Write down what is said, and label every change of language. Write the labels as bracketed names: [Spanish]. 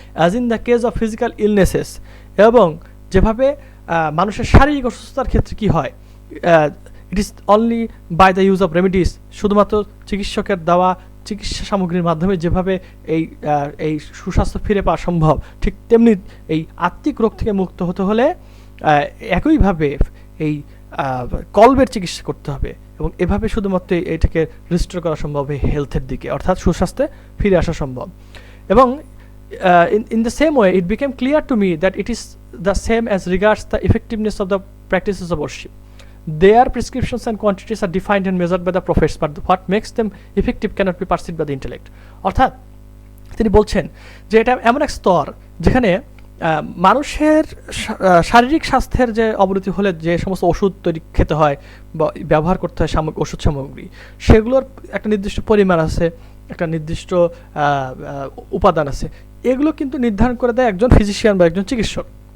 [English] as in the case of physical illnesses, [Bangla] এবং যেভাবে মানুষের শারীরিক অসুস্থতার ক্ষেত্রে কি হয়, [English] it is only by the use of remedies, [Bangla] শুধুমাত্র চিকিৎসকের দেওয়া চিকিৎসা সামগ্রীর মাধ্যমে যেভাবে এই সুস্বাস্থ্য ফিরে পাওয়া সম্ভব, ঠিক তেমনি এই আত্মিক রোগ থেকে মুক্ত হতে হলে একইভাবে এই কলবের চিকিৎসা করতে হবে, এবং এভাবে শুধুমাত্র এটাকে রিস্টোর করা সম্ভব এই হেলথের দিকে, অর্থাৎ সুস্বাস্থ্যে ফিরে আসা সম্ভব। এবং [English] in the same way, it became clear to me that it is the same as regards the effectiveness of the practices of worship. Their prescriptions and quantities are defined and measured by the prophets, but what makes them effective cannot be perceived by the intellect. [Bangla] অর্থাৎ তিনি বলছেন যে এটা এমন এক স্তর যেখানে মানুষের শারীরিক স্বাস্থ্যের যে অবনতি হলে যে সমস্ত ওষুধ খেতে হয় বা ব্যবহার করতে হয় ওষুধ সামগ্রী, সেগুলোর একটা নির্দিষ্ট পরিমাণ আছে, একটা নির্দিষ্ট উপাদান আছে, এগুলো কিন্তু নির্ধারণ করে দেয় একজন ফিজিশিয়ান বা একজন চিকিৎসক।